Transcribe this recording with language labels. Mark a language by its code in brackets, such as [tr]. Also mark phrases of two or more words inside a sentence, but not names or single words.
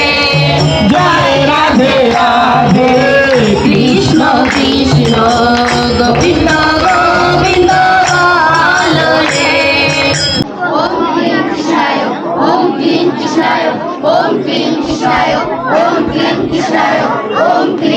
[bn] জয় রাধে রাধে কৃষ্ণ কৃষ্ণ গোবিন্দ গোবিন্দ বলো রে। [sa] ওম ক্লীং কৃষ্ণায় ওম ক্লীং কৃষ্ণায় ওম ক্লীং কৃষ্ণায় ওম ক্লীং কৃষ্ণায় ওম ক্লীং